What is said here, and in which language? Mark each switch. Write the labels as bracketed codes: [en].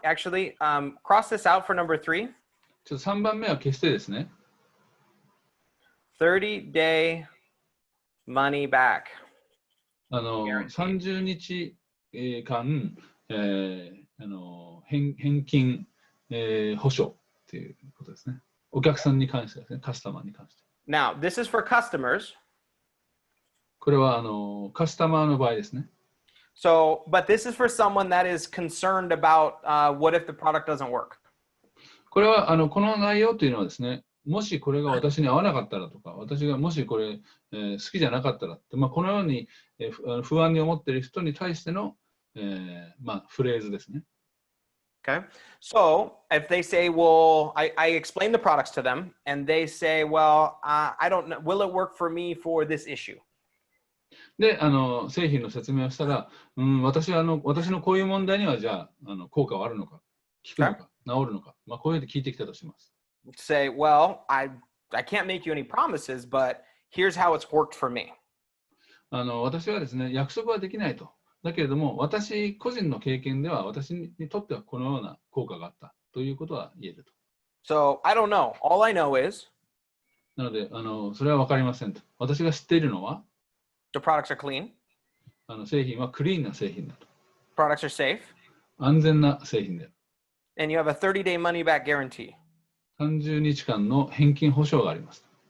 [en] Actually, cross this out for number 3. [ja] ちょっと3番目は消してですね。 [en] 30-day money back. [ja] 30日間、返金、保証ということですね。お客さんに関してですね、カスタマーに関して。 [en] Now, this is for customers. [ja] これはカスタマーの場合ですね。 [en] So, but this is for someone that is concerned about what if the product doesn't work. [ja] これはこの内容というのはですね、もしこれが私に合わなかったらとか、私がもしこれ、好きじゃなかったらって、このように、不安に思っている人に対しての、フレーズですね。 [en] Okay. So if they say, well, I explain the products to them and they say, well, I don't know, will it work for me for this issue? [ja] で、製品の説明をしたら、私のこういう問題にはじゃあ、効果はあるのか、効くのか、治るのか、こういうふうに聞いてきたとします。 [en] Say, well, I can't make you any promises, but here's how it's worked for me. [ja] 私はですね、約束はできないと。だけれども、私個人の経験では、私にとってはこのような効果があったということは言えると。 [en] So I don't know. All I know is [ja] なので、それは分かりませんと。私が知っているのは、 [en] the products are clean. [ja] 製品はクリーンな製品だと。 [en] Products are safe. [ja] 安全な製品である。 [en] And you have a 30-day money back guarantee. [ja] 30日間の返金保証があります。